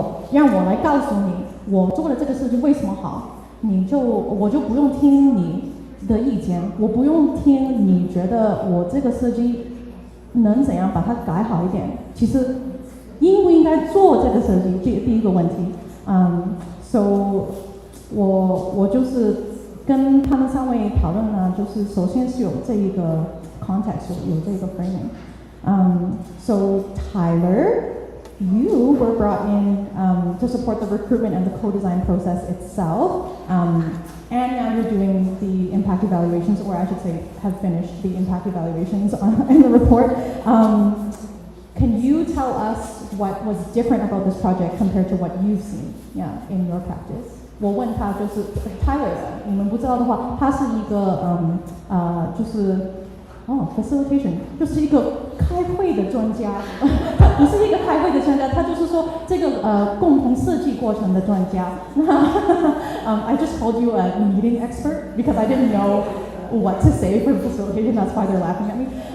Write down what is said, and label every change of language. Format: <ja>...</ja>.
<zh>让我来告诉你，我做的这个设计为什么好，我就不用听你的意见，我不用听你觉得我这个设计能怎样把它改好一点，其实应不应该做这个设计，第一个问题，so 我就是跟他们三位讨论呢，就是首先是有这一个 context， 有这个 framing。</zh> <en>So Tyler, you were brought in to support the recruitment and the co-design process itself. And now you're doing the impact evaluations, or I should say, have finished the impact evaluations in the report. Can you tell us what was different about this project compared to what you've seen, in your practice?</en> <zh>我问他就是 Tyler， 你们不知道的话，他是一个facilitation 就是一个开会的专家，他不是一个开会的专家，他就是说这个共同设计过程的专家。</zh> <en>I just called you a meeting expert because I didn't know what to say for facilitation. That's why they're laughing at me.</en>